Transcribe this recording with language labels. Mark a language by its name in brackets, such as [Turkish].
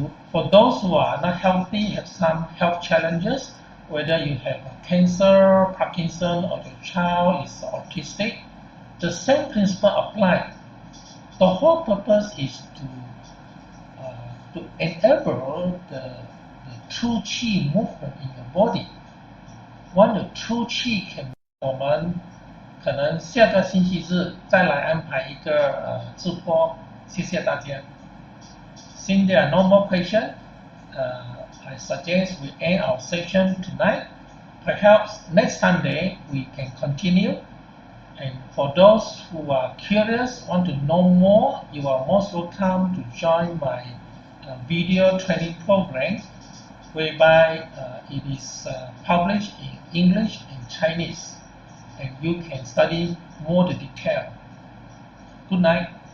[English] For those who are not healthy, have some health challenges, whether you have cancer, Parkinson, or your child is autistic, the same principle applies. The whole purpose is to enable the true qi movement in your body. When the true qi can, [Chinese] 我们可能下个星期日再来安排一个直播，谢谢大家。 [English] Since there are no more questions, I suggest we end our session tonight. Perhaps next Sunday we can continue. And for those who are curious, want to know more, you are most welcome to join my video training program, whereby it is published in English and Chinese, and you can study more the detail. Good night.